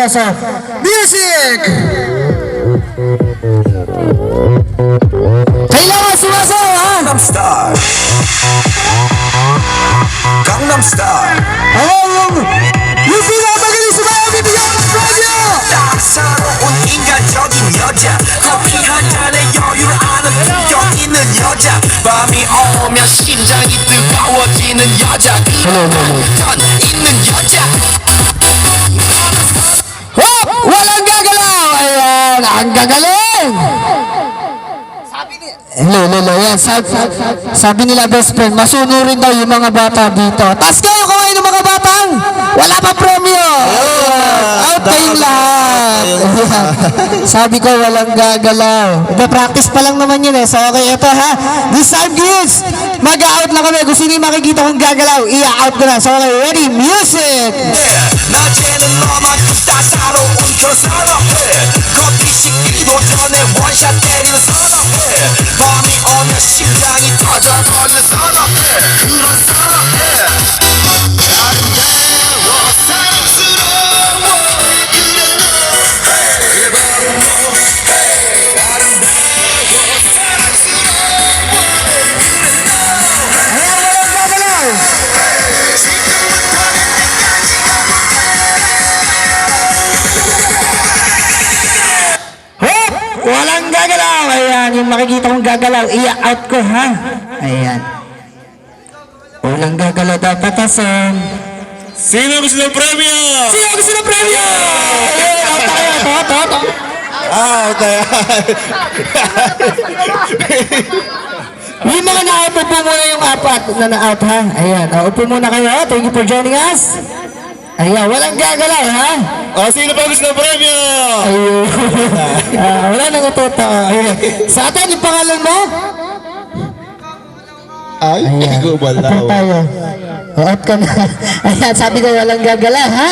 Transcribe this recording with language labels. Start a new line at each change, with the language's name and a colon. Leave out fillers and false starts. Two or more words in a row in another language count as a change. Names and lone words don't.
Filipino: So, music! Kailangan sumasaw, ha? Gangnam Style. Gangnam Style. yung pinapagaling sa mga bibigyan ng premyo!
Korean: 따사로운 인간적인 여자 커피 한 잔에 여유를 아는 품격 있는 여자 밤이 오면 심장이 뜨거워지는 여자 던 있는 여자
Filipino: Walang gagalaw! Ayan, ang gagaling! Hello, yan. Sabi nila
English: best friend,
Filipino: masunurin daw yung mga bata dito. Tapos kayo kumain ng mga batang, wala pa premyo. Out kayong lahat. Sabi ko, walang gagalaw. Practice pa lang naman yun eh.
English: So okay,
Filipino: ito ha.
English: This time kids,
Filipino: mag-out na kami. Kung sino yung makikita kong gagalaw, i-out ko na.
English: So okay, ready, music!
Korean: 낮에는 너만큼 따사로운 그런 사랑해 커피 식기도 전에 원샷 때리는 사랑해 밤이 오면 심장이 터져버리는 사랑해 그런 사랑해 아름다워 사랑스러워 그래 너 그래 바로 너 아름다워 사랑스러워 그래 너
Filipino: Walang gagalaw. Ayan, yung makikita kong gagalaw, i-out ko ha. Ayan. Walang gagalaw dapat asan. Sino gusto ng premyo? Sino gusto ng premyo? Ito. Tayo. Yung mga na-out, upo muna yung apat na na-out ha. Ayan, upo muna kayo.
English: Thank you for joining us.
Filipino: Ayan, walang gagalaw ha. Sino pa gusto ng premyo? Ayun. Wala nang ututo. Ayan. Sa atin, yung pangalan mo? Ay, gumalaw. Tayo. Out ka na. Ayan, sabi ko walang gagalaw ha.